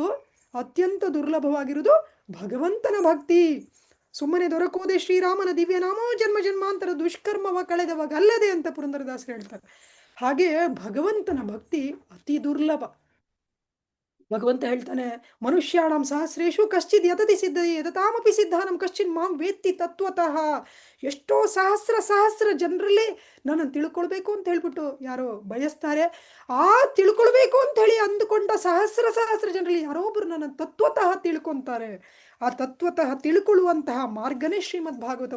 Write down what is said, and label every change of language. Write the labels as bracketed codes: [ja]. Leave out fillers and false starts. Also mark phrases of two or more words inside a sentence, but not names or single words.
[kn] ಅತ್ಯಂತ ದುರ್ಲಭವಾಗಿರುವುದು ಭಗವಂತನ ಭಕ್ತಿ. ಸುಮ್ಮನೆ ದೊರಕುವುದೇ ಶ್ರೀರಾಮನ ದಿವ್ಯ ನಾಮೋ ಜನ್ಮ ಜನ್ಮಾಂತರ ದುಷ್ಕರ್ಮವ ಕಳೆದವಾಗಲ್ಲದೆ ಅಂತ ಪುರಂದರದಾಸರು ಹೇಳ್ತಾರೆ. ಹಾಗೆ ಭಗವಂತನ ಭಕ್ತಿ ಅತಿ ದುರ್ಲಭ. ಭಗವಂತ ಹೇಳ್ತಾನೆ, [sa] ಮನುಷ್ಯಾಣಂ ಸಹಸ್ರೇಶು ಕಶ್ಚಿತ್ ಯತತಿ ಸಿದ್ಧಯೇ ಯತತಾಮಪಿ ಸಿದ್ಧಾನಂ ಕಶ್ಚಿತ್ ಮಾಂ ವೇತ್ತಿ ತತ್ವತಃ. [kn] ಎಷ್ಟೋ ಸಹಸ್ರ ಜನರಲ್ಲಿ ನನ್ನನ್ನು ತಿಳ್ಕೊಳ್ಬೇಕು ಅಂತ ಹೇಳ್ಬಿಟ್ಟು ಯಾರೋ ಬಯಸ್ತಾರೆ. ಆ ತಿಳ್ಕೊಳ್ಬೇಕು ಅಂತ ಹೇಳಿ ಅಂದುಕೊಂಡ ಸಹಸ್ರ ಜನರಲ್ಲಿ ಯಾರೋ ಒಬ್ಬರು ನನ್ನನ್ನು ತತ್ವತಃ ತಿಳ್ಕೊತಾರೆ. ಆ ತತ್ವತಃ ತಿಳ್ಕೊಳ್ಳುವಂತಹ ಮಾರ್ಗನೇ ಶ್ರೀಮದ್ ಭಾಗವತಂ.